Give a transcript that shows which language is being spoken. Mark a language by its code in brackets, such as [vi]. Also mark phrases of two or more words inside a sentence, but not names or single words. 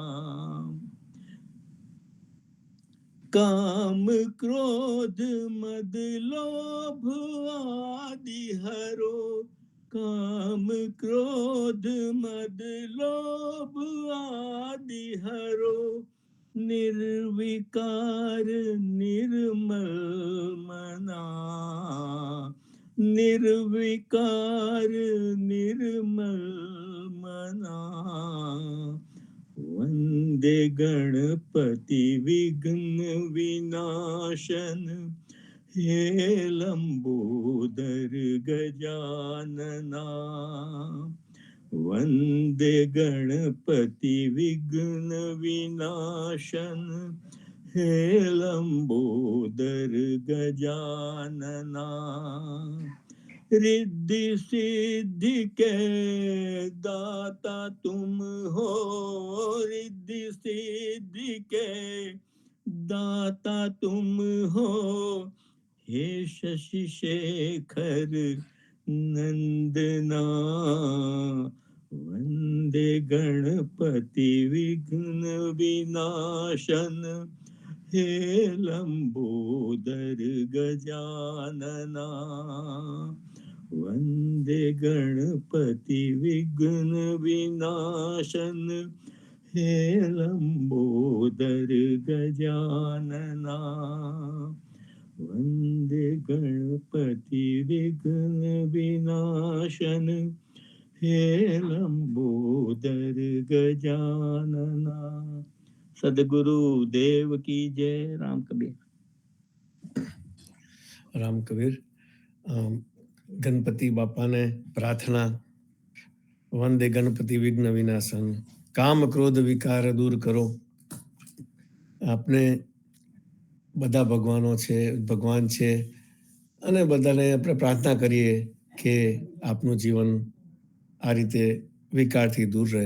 [hi] काम क्रोध मद लोभ आदि हरो, काम क्रोध मद लोभ आदि हरो, निर्विकार निर्मल मना, निर्विकार निर्मल मना। वंदे गणपति विघ्न विनाशन, हे लंबोदर गजानना। वंदे गणपति विघ्न विनाशन, हे लंबोदर गजानना। रिद्धि सिद्धि के दाता तुम हो, रिद्धि सिद्धि के दाता तुम हो, हे शशि शेखर नंदना। वंदे गणपति विघ्न विनाशन, हे लंबोदर गजानना। वंदे गणपति विघ्न विनाशन, हे लंबोदर गजानना। वंदे गणपति विघ्न विनाशन, हे लंबोदर गजानना। सदगुरु देव की जय। राम कबीर। [gu] રામ કબીર. ગણપતિ બાપાને પ્રાર્થના. વંદે ગણપતિ વિઘ્ન વિનાશન, કામ ક્રોધ વિકાર દૂર કરો. આપણે બધા ભગવાનો છે, ભગવાન છે, અને બધાને આપણે પ્રાર્થના કરીએ કે આપનું જીવન આ રીતે વિકારથી દૂર રહે.